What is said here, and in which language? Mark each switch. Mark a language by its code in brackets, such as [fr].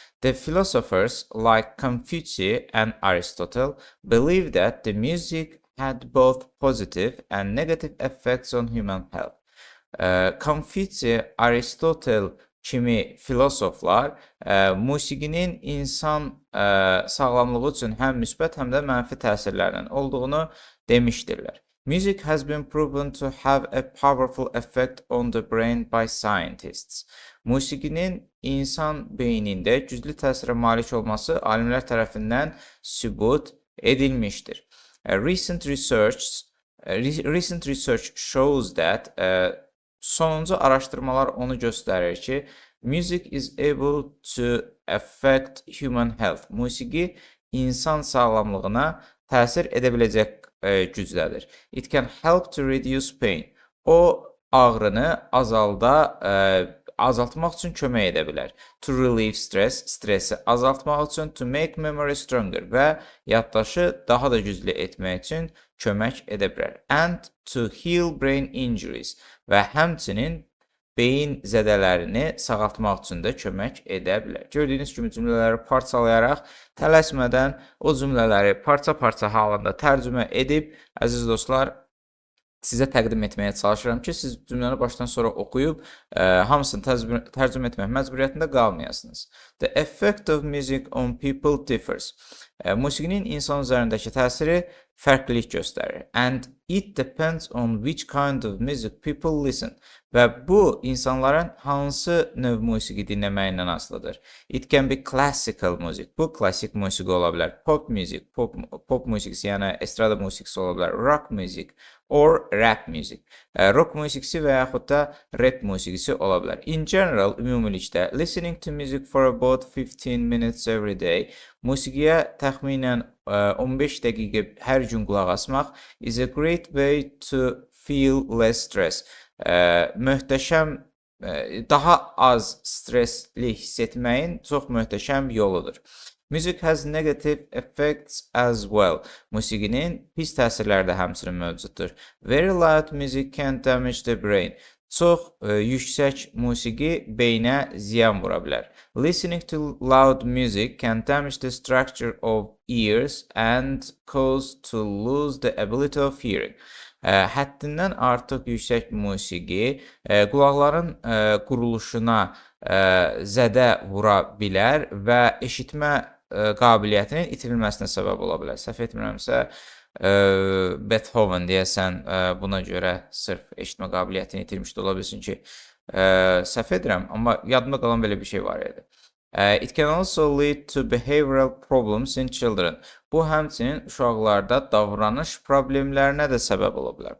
[en] The philosophers like Confucius and Aristotle believed that the music had both positive and negative effects on human health. [az] Confucius, Aristotle kimi filosoflar musiqinin insan sağlamlığı üçün həm müsbət, həm də mənfi təsirlərinin olduğunu demişdirlər. [en] Music has been proven to have a powerful effect on the brain by scientists. [az] Musiqinin insan beynində güclü təsirə malik olması alimlər tərəfindən sübut edilmişdir. [en] Recent research shows that [az] sonuncu araşdırmalar onu göstərir ki, [en] music is able to affect human health. [az] Musiqi insan sağlamlığına təsir edə biləcək gücdədir. [en] It can help to reduce pain. [az] O ağrını azaltmaq üçün kömək edə bilər. [en] To relieve stress, [az] stresi azaltmaq üçün. [en] To make memory stronger [az] və yaddaşı daha da güclü etmək üçün kömək edə bilər. [en] And to heal brain injuries [az] və həmçinin beyin zədələrini sağaltmaq üçün də kömək edə bilər. Gördüyünüz kimi cümlələri parçalayaraq, tələsmədən o cümlələri parça-parça halında tərcümə edib, əziz dostlar, sizə təqdim etməyə çalışıram ki, siz cümləni başdan sonra oxuyub, hamısını tərcümə etmək məcburiyyətində qalmayasınız. [en] The effect of music on people differs. [az] Musiqinin insan üzərindəki təsiri fərqlilik göstərir. [en] And it depends on which kind of music people listen. [az] Və bu, insanların hansı növ musiqi dinləməyindən asılıdır. [en] It can be classical music. [az] Bu, klassik musiqi ola bilər. [en] Pop music, [az] pop musiqisi, yəni estrada musiqisi ola bilər. [en] Rock music or rap music. [az] Rock musiqisi və yaxud da rap musiqisi ola bilər. [en] In general, [az] ümumilikdə, [en] listening to music for about 15 minutes every day, [az] musiqiyə təxminən 15 dəqiqə hər gün qulaq asmaq [en] is a great way to feel less stress. [az] Möhtəşəm, daha az stresli hiss etməyin çox möhtəşəm yoludur. [en] Music has negative effects as well. [az] Musiqinin pis təsirləri də həmçinin mövcuddur. [en] Very loud music can damage the brain. [az] Çox yüksək musiqi beynə ziyan vura bilər. [en] Listening to loud music can damage the structure of ears and cause to lose the ability of hearing. [az] Həddindən artıq yüksək musiqi qulaqların quruluşuna zədə vura bilər və eşitmə qabiliyyətinin itirilməsinə səbəb ola bilər. Səhv etmirəmsə, Beethoven deyəsən buna görə sırf eşitmə qabiliyyətini itirmişdi. Ola bilsin ki, səhv edirəm, amma yadımda qalan belə bir şey var idi. [en] It can also lead to behavioral problems in children. [az] Bu həmçinin uşaqlarda davranış problemlərinə də səbəb ola bilər.